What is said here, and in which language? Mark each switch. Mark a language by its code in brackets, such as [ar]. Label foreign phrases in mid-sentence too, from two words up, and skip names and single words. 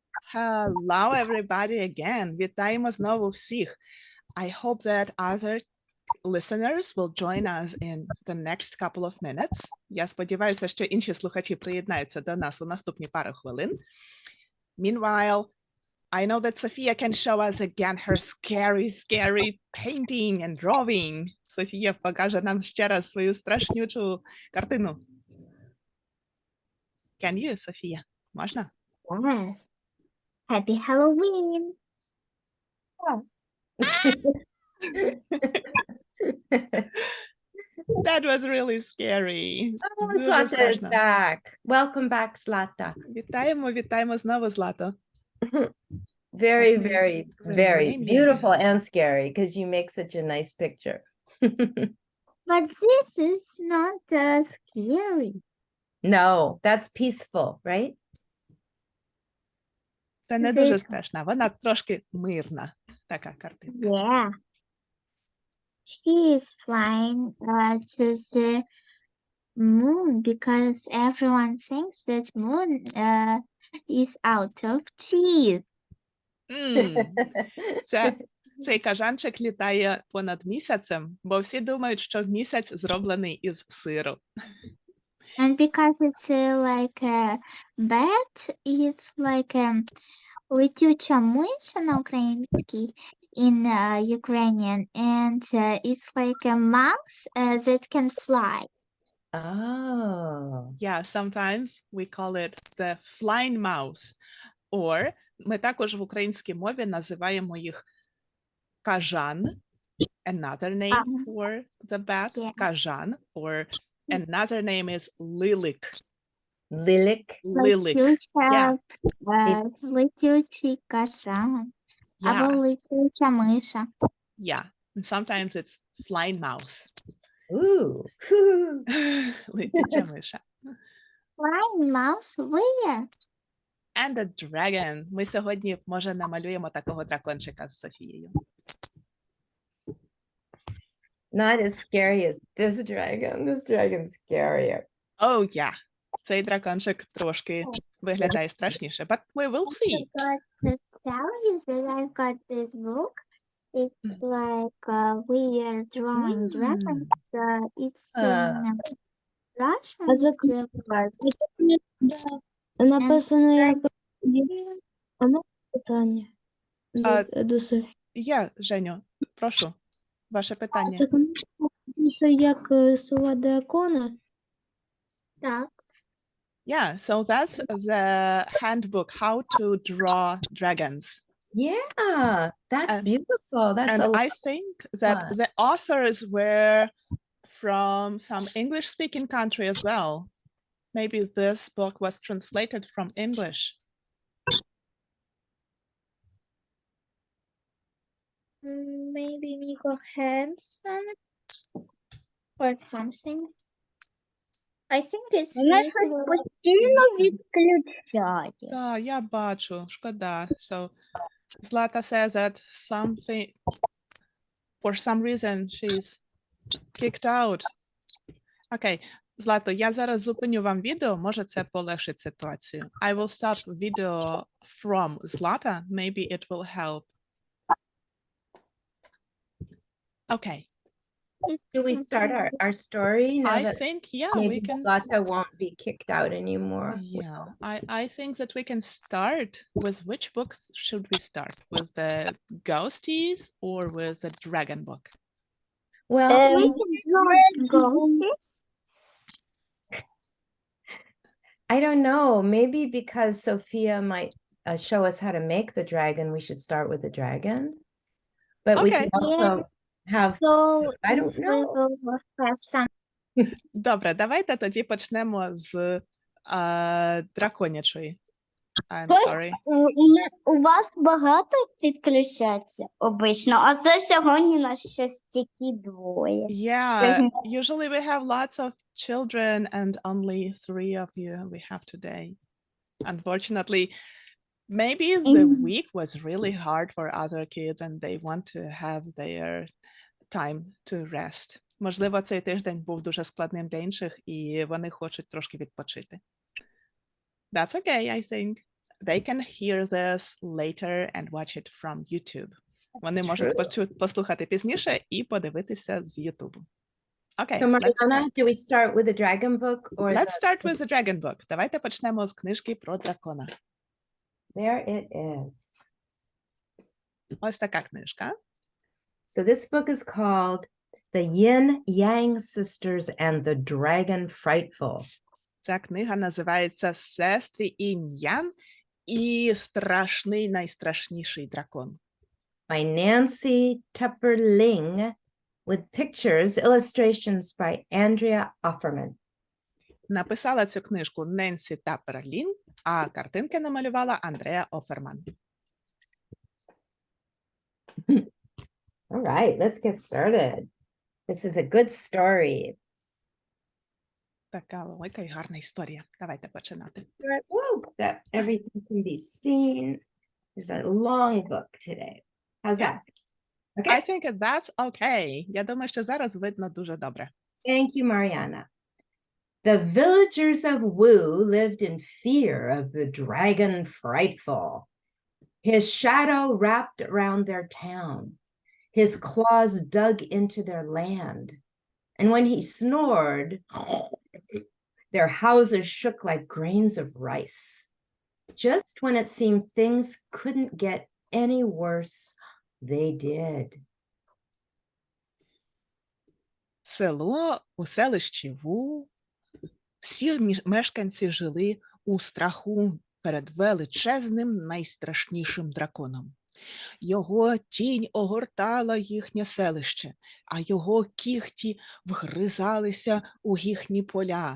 [en] Hello, everybody again. [uk] Вітаємо знову всіх. [en] I hope that other listeners will join us in the next couple of minutes. [uk] Я сподіваюся, що інші слухачі приєднаються до нас у наступні пару хвилин. [en] Meanwhile, I know that Sofia can show us again her scary painting and drawing. [uk] Софія покаже нам ще раз свою страшнючу картину. [en] Can you, Sofia? Можна? Yes. Happy Halloween. That was really scary. Oh, [uk] Дуже [en] Zlata is [uk] страшно. [en] back. Welcome back, Zlata. [uk] Вітаємо знову, Злато. [en] Very, Let me very, rename very you beautiful again. and scary because you make such a nice picture. But this is not scary. No, that's peaceful, right? [uk] Це не дуже страшна, вона трошки мирна, така картинка. [en] Yeah. She is flying to the moon because everyone thinks that moon is out of cheese. [uk] Цей кажанчик літає понад місяцем, бо всі думають, що місяць зроблений із сиру. [en] And because it's like a bat, it's like [uk] летюча миша на українській [en] in Ukrainian, and it's like a mouse that can fly. Oh. Yeah, sometimes we call it the flying mouse. [uk] Or ми також в українській мові називаємо їх кажан, [en] another name for the bat, Yeah. кажан, or another name is lilik. Lilik. Lilik. [uk] Летюча, [en] Yeah. [uk] летючий кажан. Або [en] Yeah, [uk] летюча миша. [en] yeah. And sometimes it's flying mouse. Ooh. [uk] Летюча миша. [en] Flying mouse where? And a dragon. [uk] Ми сьогодні, може, намалюємо такого дракончика з Софією. [en] Not as scary as this dragon. This dragon's scarier. Oh, yeah. [uk] Цей дракончик трошки виглядає страшніше, [en] but we will see. I got to tell you that I've got this book. It's like we are drawing dragons. It's in Russian. [uk] Написано як а можна питання до Софії? Я, Женю, прошу, ваше питання. Це книжка як сова дракона. Так. [en] Yeah, so that's the handbook, how to draw dragons. Yeah, that's And- beautiful. That's And a I think that fun. the authors were from some English-speaking country as well. Maybe this book was translated from English. Maybe Nico Hansen or something. I think it's [uk] Да, я бачу, шкода. [en] So Zlata says that something, for some reason, she's kicked out. [uk] Окей, Злато, я зараз зупиню вам відео, може це полегшить ситуацію. [en] I will stop video from Zlata, maybe it will help. Okay, Do we start our story now I that think, yeah, maybe we can. Zlata won't be kicked out anymore? Yeah, I think that we can start with which books should we start? With the ghosties or with the dragon book? Well, we can draw ghosts. I don't know. Maybe because Sofia might show us how to make the dragon, we should start with the dragon. But we can Okay. also have, So I don't we know. will have some. [uk] Добре, давайте тоді почнемо з драконячої. [en] I'm sorry. [uk] У вас багато підключаться обично, а це сьогодні нас ще стільки двоє. [en] Yeah, usually we have lots of children and only 3 of you we have today. Unfortunately, maybe the week was really hard for other kids and they want to have their time to rest. [uk] Можливо, цей тиждень був дуже складним для інших і вони хочуть трошки відпочити. [en] That's okay, I think. they can hear this later and watch it from YouTube. [uk] Вони [en] That's [uk] можуть [en] true. [uk] послухати пізніше і подивитися з YouTube. Okay, [en] So let's start. Marianna, do we start with the dragon book or Let's start with the dragon book. [uk] Давайте почнемо з книжки про дракона. [en] There it is. [uk] Ось така книжка. [en] So this book is called The Yin-Yang Sisters and the Dragon Frightful. [uk] Ця книга називається «Сестри Інь-Ян і страшний, найстрашніший дракон». [en] By Nancy Tupper Ling with pictures, illustrations by Andrea Offerman. [uk] Написала цю книжку Ненсі Таппер Лін, а картинки намалювала Андреа Оферман. [en] All right, let's get started. This is a good story. [uk] Така велика і гарна історія. Давайте починати. [en] Whoa, that everything can be seen. There's a long book today. How's Yeah. that? Okay. I think that's okay. [uk] Я думаю, що зараз видно дуже добре. [en] Thank you, Marianna. The villagers of Wu lived in fear of the dragon Frightful. His shadow wrapped around their town. His claws dug into their land. And when he snored, their houses shook like grains of rice. Just when it seemed things couldn't get any worse, they did. [uk] Село у селищі Ву. Всі мешканці жили у страху перед величезним, найстрашнішим драконом. Його тінь огортала їхнє селище, а його кігті вгризалися у їхні поля.